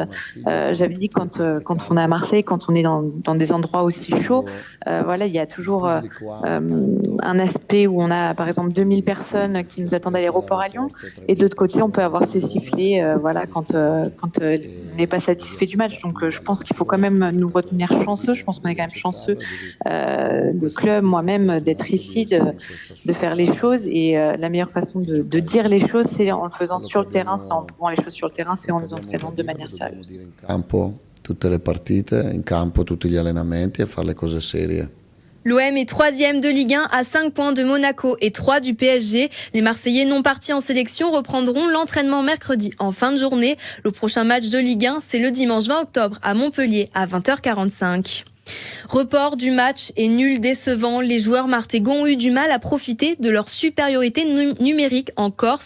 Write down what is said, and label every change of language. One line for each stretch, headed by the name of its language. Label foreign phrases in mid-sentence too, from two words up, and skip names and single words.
French: J'avais dit quand on est à Marseille, quand on est dans des endroits aussi chauds, voilà, il y a toujours un aspect où on a par exemple 2000 personnes qui nous attendent à l'aéroport à Lyon, et de l'autre côté on peut avoir ces sifflets voilà, quand on n'est pas satisfait du match. Donc je pense qu'il faut quand même nous retenir chanceux. Je pense qu'on est quand même chanceux, le club, moi-même, d'être ici, de faire les choses, et la meilleure façon de dire les choses, c'est en le faisant sur le terrain, c'est en prouvant les choses sur le terrain, c'est en nous entraînant de manière sérieuse.
Italian: Campo, tutte le partite, in campo tutti gli allenamenti e fare le cose serie.
French: L'OM est 3e de Ligue 1 à 5 points de Monaco et 3 du PSG. Les Marseillais non partis en sélection reprendront l'entraînement mercredi en fin de journée. Le prochain match de Ligue 1, c'est le dimanche 20 octobre à Montpellier à 20h45. Report du match et nul décevant, les joueurs martégons ont eu du mal à profiter de leur supériorité numérique en Corse.